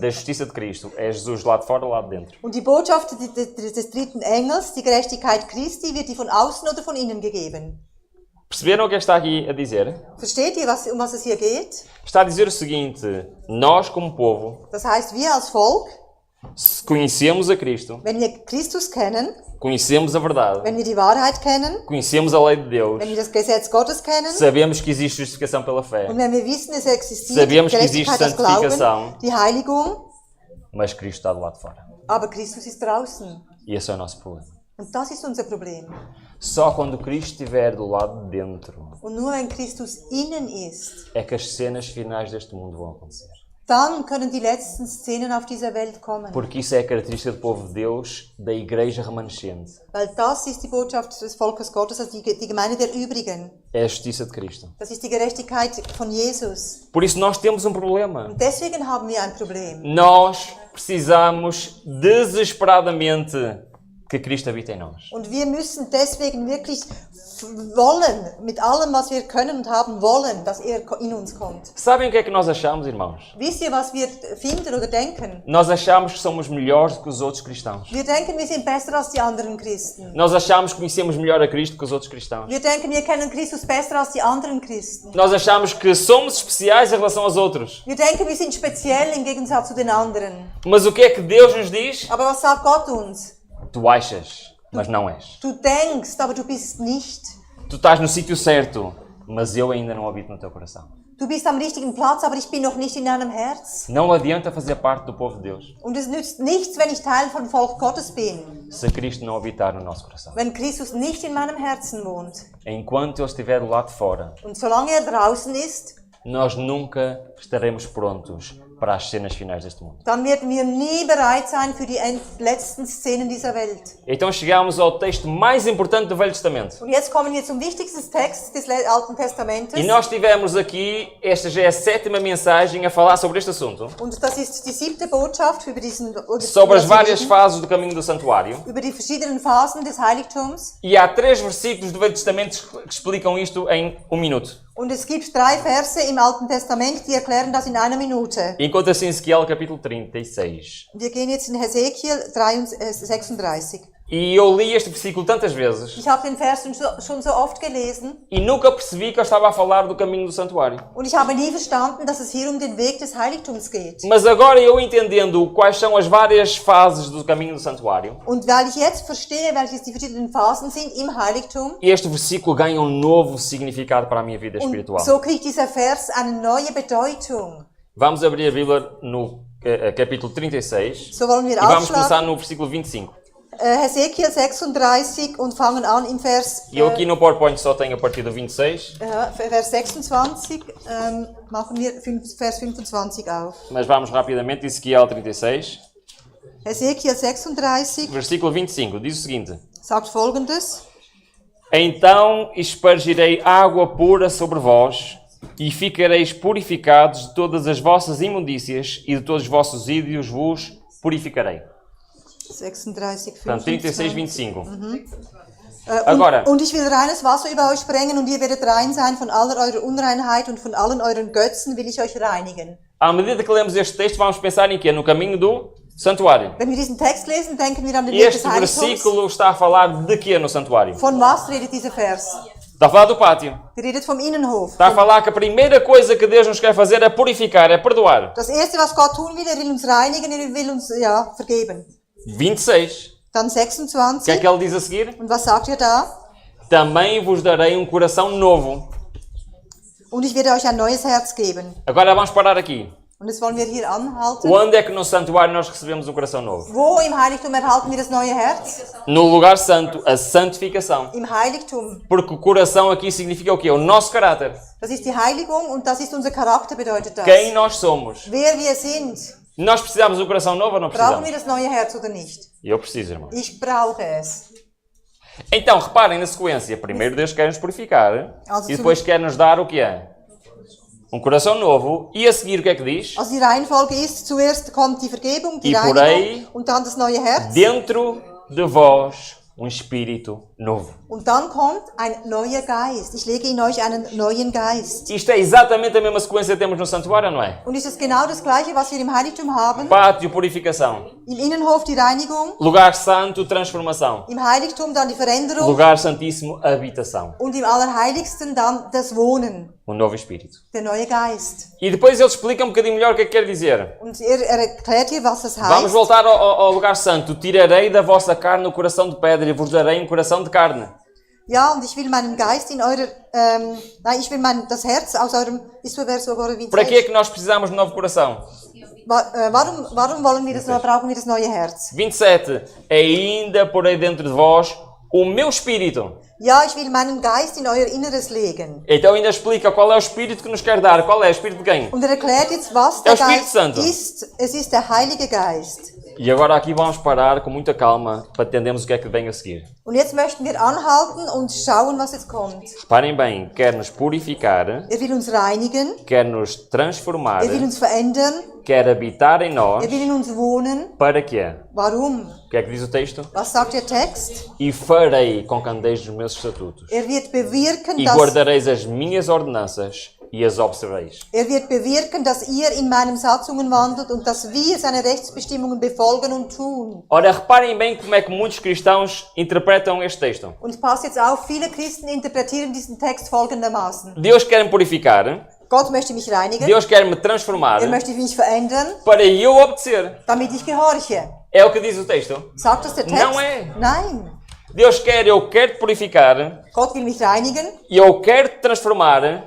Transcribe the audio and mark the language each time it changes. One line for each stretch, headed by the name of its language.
Portuguese: da justiça de Cristo, é Jesus do lado de fora ou do lado de dentro?
German: Und die Botschaft des dritten Engels, die Gerechtigkeit Christi, wird die von außen oder von innen gegeben.
Portuguese: Perceberam o que é que está aqui a dizer?
German: Versteht ihr, um was es hier geht?
Portuguese: Está a dizer o seguinte: nós, como povo,
German: Das heißt, wir als Volk,
Portuguese: se conhecemos a Cristo,
German: wenn wir Christus kennen,
Portuguese: conhecemos a verdade,
German: wenn wir die Wahrheit kennen,
Portuguese: conhecemos a lei de Deus,
German: wenn wir das Gesetz Gottes kennen
Portuguese: sabemos que existe justificação pela fé,
German: und wenn wir wissen, es existiert die
Portuguese: Sabemos que existe
German: Gerechtigkeit, das
Portuguese: santificação.
German: Glauben, die Heiligung,
Portuguese: mas Cristo está do lado de fora.
German: aber Christus ist draußen.
Portuguese: E esse é o nosso problema.
German: Und das ist unser Problem.
Portuguese: Só quando Cristo estiver do lado de dentro
German: Und nur wenn Christus innen ist,
Portuguese: é que as cenas finais deste mundo vão acontecer.
German: dann können die letzten Szenen auf dieser Welt kommen.
Portuguese: Porque isso é a característica do povo de Deus, da igreja remanescente.
German: Weil das ist die Botschaft des Volkes Gottes, also die Gemeinde der Übrigen.
Portuguese: É a justiça de Cristo.
German: Das ist die Gerechtigkeit von Jesus.
Portuguese: Por isso nós temos um problema.
German: Und deswegen haben wir ein Problem.
Portuguese: Nós precisamos desesperadamente que Cristo habita em nós.
German: Und wir müssen deswegen wirklich wollen, mit allem, was wir können und haben wollen, dass er in uns kommt.
Portuguese: Sabem o que é que nós achamos, irmãos?
German: Wisst ihr, was wir finden oder denken?
Portuguese: Nós achamos que somos melhores do que os outros cristãos.
German: Wir denken, wir sind besser als die anderen Christen.
Portuguese: Nós achamos que conhecemos melhor a Cristo que os outros cristãos.
German: Wir denken, wir kennen Christus besser als die anderen Christen.
Portuguese: Nós achamos que somos especiais em relação aos outros.
German: Wir denken, wir sind speziell im Gegensatz zu den anderen.
Portuguese: Mas o que é que Deus nos diz?
German: Aber was sagt Gott uns?
Portuguese: Tu achas, mas não és.
German: Du denkst, aber du bist nicht.
Portuguese: Tu estás no sítio certo, mas eu ainda não habito no teu coração.
German: Du bist am richtigen Platz, aber ich bin noch nicht in deinem Herz.
Portuguese: Não adianta fazer parte do povo de Deus
German: Und es nützt nichts, wenn ich Teil vom Volk Gottes bin,
Portuguese: se Cristo não habitar no nosso coração.
German: wenn Christus nicht in meinem Herzen wohnt.
Portuguese: Enquanto Ele estiver do lado de fora,
German: Und solange er draußen ist,
Portuguese: nós nunca estaremos prontos para as cenas finais deste mundo.
German: dann werden wir nie bereit sein für die letzten Szenen dieser Welt.
Portuguese: Então chegamos ao texto mais importante do Velho Testamento.
German: Und jetzt kommen wir zum wichtigsten Text des Alten Testamentes.
Portuguese: E nós tivemos aqui, esta já é a 7ª mensagem a falar sobre este assunto.
German: Und das ist die 7. Botschaft über
Portuguese: Sobre as várias fases do caminho do santuário.
German: über die verschiedenen Phasen des Heiligtums.
Portuguese: E há 3 versículos do Velho Testamento que explicam isto em 1 minuto.
German: Und es gibt 3 Verse im Alten Testament, die erklären das in einer Minute.
Portuguese: Encontra-se em Ezequiel capítulo 36.
German: Wir gehen jetzt in Hesekiel 36.
Portuguese: E eu li este versículo tantas vezes
German: Ich habe den Vers schon so oft gelesen
Portuguese: e nunca percebi que eu estava a falar do caminho do santuário.
German: und ich habe nie verstanden, dass es hier um den Weg des Heiligtums geht.
Portuguese: Mas agora eu entendendo quais são as várias fases do caminho do santuário,
German: Und weil ich jetzt verstehe, welches die verschiedenen Phasen sind im Heiligtum,
Portuguese: este versículo ganha um novo significado para a minha vida
German: und
Portuguese: espiritual.
German: so kriegt dieser Vers eine neue Bedeutung.
Portuguese: Vamos abrir a Bíblia no capítulo 36
German: So wollen wir
Portuguese: e vamos
German: aufschlagen.
Portuguese: começar no versículo 25.
German: Hesekiel 36 und fangen an im Vers,
Portuguese: E eu aqui no PowerPoint só tenho a partir do 26,
German: Vers 26, machen wir Vers 25 auf.
Portuguese: mas vamos rapidamente. Ezequiel 36,
German: Hesekiel 36
Portuguese: versículo 25, diz o seguinte:
German: sagt Folgendes.
Portuguese: Então espargirei água pura sobre vós, e ficareis purificados de todas as vossas imundícias, e de todos os vossos ídolos vos purificarei. 36, Portanto, 36, 25. 25. Agora,
German: Und ich will reines Wasser über euch sprengen, und ihr werdet rein sein von aller eurer Unreinheit, und von allen euren Götzen will ich euch reinigen.
Portuguese: à medida que lemos este texto, vamos pensar em quê? No caminho do santuário.
German: Wenn wir diesen Text lesen, denken wir an den Weg des
Portuguese: Este
German: Heiligtums.
Portuguese: versículo está a falar de quê no santuário?
German: Von was redet dieser Vers?
Portuguese: Está a falar do pátio.
German: Der redet vom Innenhof.
Portuguese: Está a falar que a primeira coisa que Deus nos quer fazer é purificar, é perdoar.
German: Das erste, was Gott tun will, will uns reinigen, will uns vergeben. 26. Dann
Portuguese: O que é 26. que ele diz a seguir?
German: Und was sagt ihr da?
Portuguese: Também vos darei um coração novo.
German: Und ich werde euch ein neues Herz geben.
Portuguese: Agora vamos parar aqui.
German: Und das wollen wir hier anhalten.
Portuguese: Onde é que no santuário nós recebemos um coração novo?
German: Wo im Heiligtum erhalten wir das neue Herz?
Portuguese: No lugar santo, a santificação.
German: Im Heiligtum.
Portuguese: Porque o coração aqui significa o quê? O nosso caráter.
German: Das ist die Heiligung und das ist unser Charakter, bedeutet das.
Portuguese: Quem nós somos.
German: Wer wir sind.
Portuguese: Nós precisamos de um coração novo ou não
German: Brauchen
Portuguese: precisamos?
German: wir das neue Herz oder nicht?
Portuguese: Eu preciso, irmão.
German: Ich brauche es.
Portuguese: Então, reparem na sequência. Primeiro Deus quer nos purificar e depois quer nos dar o que é? Um coração novo. E a seguir o que é que diz?
German: Also die Reihenfolge ist, zuerst kommt die Vergebung, die
Portuguese: E por
German: Reinigung und dann das neue Herz.
Portuguese: Dentro de vós um espírito novo.
German: Und dann kommt ein neuer Geist. Ich lege in euch einen neuen Geist.
Portuguese: Isto é exatamente a mesma sequência que temos no santuário, não é?
German: Und ist es genau das Gleiche, was wir im Heiligtum haben?
Portuguese: Pátio, purificação.
German: Im Innenhof die Reinigung,
Portuguese: Lugar santo, transformação.
German: im Heiligtum dann die Veränderung
Portuguese: Lugar santíssimo, habitação.
German: und im Allerheiligsten dann das Wohnen,
Portuguese: Um novo espírito.
German: der neue Geist.
Portuguese: E depois ele explica um bocadinho melhor o que é que quer dizer.
German: Und erklärt hier, was das
Portuguese: Vamos
German: heißt.
Portuguese: voltar ao lugar santo. Tirarei da vossa carne o coração de pedra e vos darei um coração de carne.
German: Ja, und ich will meinen Geist in eurer, ich will das Herz aus eurem, ist
Portuguese: o verso agora 26. Para que é que nós precisamos de um novo coração?
German: Warum wollen wir das, brauchen wir das neue Herz?
Portuguese: 27. Ainda porei dentro de vós o meu espírito.
German: Ja, ich will meinen Geist in euer Inneres legen.
Portuguese: Então ainda explica qual é o espírito que nos quer dar. Qual é o espírito de quem?
German: Und erklärt jetzt, was
Portuguese: É
German: der
Portuguese: o Espírito
German: Geist
Portuguese: Santo.
German: ist. Es ist der Heilige Geist.
Portuguese: E agora aqui vamos parar com muita calma para entendermos o que é que vem a seguir.
German: Und jetzt möchten wir anhalten und schauen, was jetzt kommt.
Portuguese: Reparem bem, quer nos purificar,
German: Will uns reinigen,
Portuguese: quer nos transformar,
German: will uns verändern,
Portuguese: quer habitar em nós.
German: will in uns wohnen.
Portuguese: Para quê?
German: Warum?
Portuguese: O que é que diz o texto?
German: Was sagt der Text?
Portuguese: E farei com que andeis nos meus estatutos.
German: Wird bewirken,
Portuguese: E guardareis as minhas ordenanças e as observeis.
German: wird bewirken, dass ihr in meinen Satzungen wandelt und dass wir seine Rechtsbestimmungen befolgen und tun.
Portuguese: Ora, reparem bem como é que muitos cristãos interpretam este texto.
German: Und passt jetzt auf, viele Christen interpretieren diesen Text folgendermaßen.
Portuguese: Deus quer me purificar,
German: Gott möchte mich reinigen,
Portuguese: Deus quer me transformar
German: möchte mich verändern,
Portuguese: para eu obedecer.
German: damit ich gehorche.
Portuguese: É o que diz o texto.
German: Sagt das der Text?
Portuguese: Não é.
German: Nein.
Portuguese: Deus quer, eu quero te purificar,
German: Gott will mich reinigen
Portuguese: e eu quero te transformar